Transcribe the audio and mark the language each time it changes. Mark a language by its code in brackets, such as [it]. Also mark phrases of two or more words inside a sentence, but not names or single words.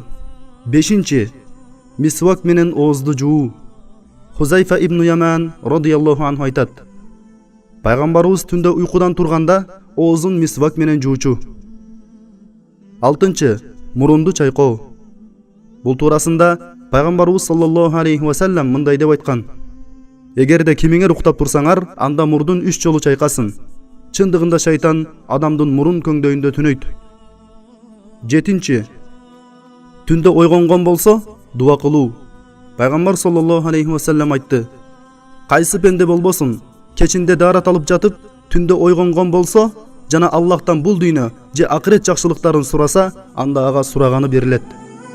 [ky] Бешинчи, мисвак менен оозду жуу. Хузайфа ибн Яман [ar] رضي الله عنه [ky] айтат: Пайгамбарыбыз түндө уйкудан турганда оозун мисвак менен жуучу. 6. Мурунду чайкоо. Бул туурасында Пайгамбарыбыз [ar] صلى الله عليه وسلم [ky] мындай деп айткан: Эгерде кимиңер уктап турсаңар, анда мурдун 3 жолу чайкасын. Чындыгында шайтан адамдын мурун көңдөйүндө түнөйт. 7. Түндө ойгонгон болсо, дуа кылуу. Пайгамбар [ar] صلى الله عليه وسلم [ky] айтты: Кайсы пенде болбосун, кечинде даарат алып жатып, түндө ойгонгон болсо, жана Аллахтан бул дүйнө же акырет жакшылыктарын сураса, анда ага сураганы берилет.